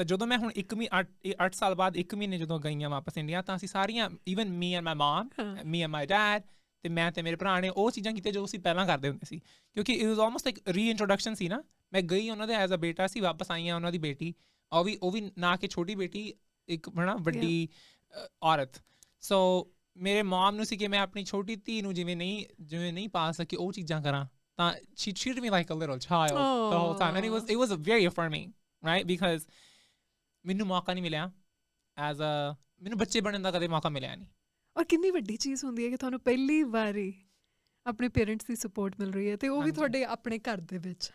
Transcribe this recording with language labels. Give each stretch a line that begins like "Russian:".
Punjabi: ਤਾਂ ਜਦੋਂ ਮੈਂ ਹੁਣ 8 ਸਾਲ ਬਾਅਦ 1 ਮਹੀਨੇ ਜਦੋਂ ਗਈਆਂ ਵਾਪਸ ਇੰਡੀਆ, ਤਾਂ ਅਸੀਂ ਸਾਰੀਆਂ
English: even me and my mom, me and my dad
Punjabi: ਤੇ ਮੈਂ ਤੇ ਮੇਰੇ ਭਰਾ ਨੇ ਉਹ ਚੀਜ਼ਾਂ ਕੀਤੀਆਂ ਜੋ ਅਸੀਂ ਪਹਿਲਾਂ ਕਰਦੇ ਹੁੰਦੇ ਸੀ, ਕਿਉਂਕਿ
English: it was almost like reintroduction
Punjabi: ਸੀ ਨਾ। ਮੈਂ ਗਈ ਉਹਨਾਂ ਦੇ ਐਜ਼ ਅ ਬੇਟਾ ਸੀ, ਵਾਪਸ ਆਈ ਹਾਂ ਉਹਨਾਂ ਦੀ ਬੇਟੀ, ਉਹ ਵੀ ਨਾ ਕਿ ਛੋਟੀ ਬੇਟੀ, ਇੱਕ ਹੈ ਨਾ ਵੱਡੀ ਔਰਤ। ਸੋ ਮੇਰੇ ਮਮ ਨੂੰ ਸੀ ਕਿ ਮੈਂ ਆਪਣੀ ਛੋਟੀ ਧੀ ਨੂੰ ਜਿਵੇਂ ਨਹੀਂ ਪਾ ਸਕੀ ਉਹ ਚੀਜ਼ਾਂ ਕਰਾਂ।
English: ਤਾਂ she treated me like a little child the whole time, and it was very affirming, right?
Punjabi: Because ਮੈਨੂੰ ਮੌਕਾ ਨਹੀਂ ਮਿਲਿਆ ਮੈਨੂੰ ਬੱਚੇ ਬਣਨ ਦਾ ਕਦੇ ਮੌਕਾ ਮਿਲਿਆ ਨਹੀਂ। ਔਰ ਕਿੰਨੀ ਵੱਡੀ ਚੀਜ਼ ਹੁੰਦੀ ਹੈ ਕਿ ਤੁਹਾਨੂੰ ਪਹਿਲੀ ਵਾਰੀ ਆਪਣੇ ਪੇਰੈਂਟਸ ਦੀ ਸਪੋਰਟ ਮਿਲ ਰਹੀ ਹੈ ਤੇ ਉਹ ਵੀ ਤੁਹਾਡੇ ਆਪਣੇ ਘਰ ਦੇ ਵਿੱਚ।